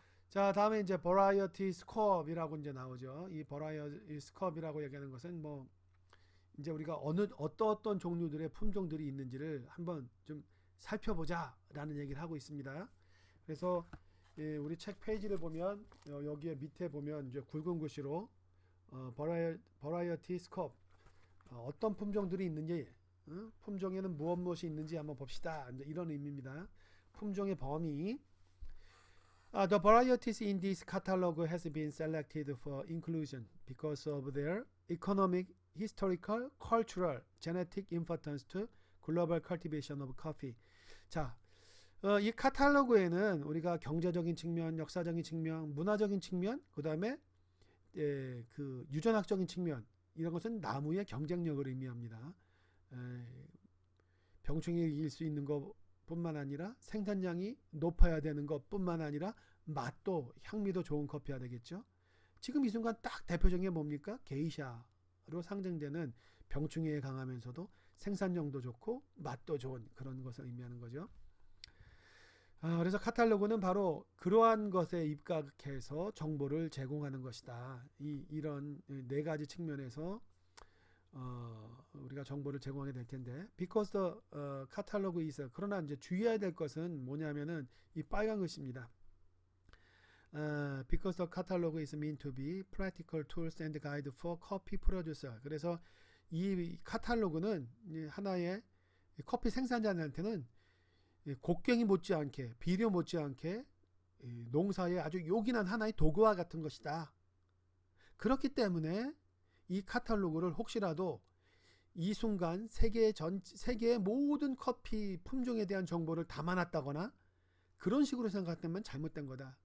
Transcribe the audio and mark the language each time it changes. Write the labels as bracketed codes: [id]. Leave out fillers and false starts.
[ko] 자, 다음에 이제 버라이어티 스코어이라고 이제 나오죠. 이 버라이어티 스코어이라고 얘기하는 것은 뭐 이제 우리가 어떤 종류들의 품종들이 있는지를 한번 좀 살펴보자라는 얘기를 하고 있습니다. 그래서 우리 책 페이지를 보면 여기에 밑에 보면 이제 굵은 글씨로 버라이어티 스코어, 어떤 품종들이 있는지, 품종에는 무엇이 있는지 한번 봅시다. 이제 이런 의미입니다. 품종의 범위. [en] The varieties in this catalog has been selected for inclusion because of their economic, historical, cultural, genetic importance to global cultivation of coffee. [ko] 자, 이 카탈로그에는 우리가 경제적인 측면, 역사적인 측면, 문화적인 측면, 그 다음에 그 유전학적인 측면, 이런 것은 나무의 경쟁력을 의미합니다. 병충해를 이길 수 있는 것뿐만 아니라 생산량이 높아야 되는 것뿐만 아니라 맛도 향미도 좋은 커피가 되겠죠. 지금 이 순간 딱 대표적인 게 뭡니까? 게이샤로 상징되는 병충해에 강하면서도 생산량도 좋고 맛도 좋은 그런 것을 의미하는 거죠. 그래서 카탈로그는 바로 그러한 것에 입각해서 정보를 제공하는 것이다. 이런 네 가지 측면에서 우리가 정보를 제공하게 될 텐데, [en] because the catalog is, [ko] 그러나 이제 주의해야 될 것은 뭐냐면은 이 빨간 글씨입니다. [en] Because the catalog is meant to be practical tools and guide for coffee producer. [ko] 그래서 이 카탈로그는 하나의 커피 생산자들한테는 곡괭이 못지않게, 비료 못지않게 농사에 아주 요긴한 하나의 도구와 같은 것이다. 그렇기 때문에 이 카탈로그를 혹시라도 이 순간 세계의 모든 커피 품종에 대한 정보를 담아놨다거나 그런 식으로 생각하면 잘못된 거다.